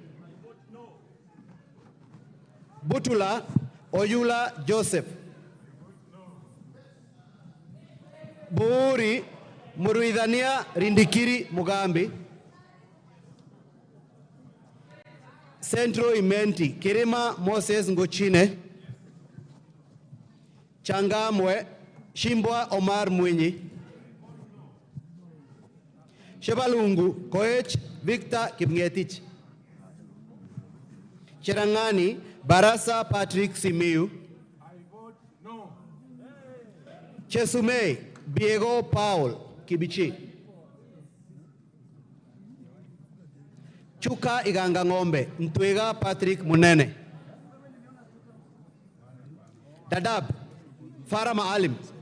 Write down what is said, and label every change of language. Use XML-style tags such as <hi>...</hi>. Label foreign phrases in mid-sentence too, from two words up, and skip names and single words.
<en>Butula, Oyula Joseph. Buuri, Muruidhania Rindikiri Mugambi. Centro Imenti, Kirima Moses Ngochine. Changamwe, Shimbwa Omar Mwinyi. Shebalungu, Koech Victor Kipngetich. Cherangani, Barasa Patrick Simiu. I vote no. Chesumei, Biego Paul Kibichi. Chuka Iganga Ngombe, Ntwega Patrick Munene. Dadab, Farah Maalim.</en>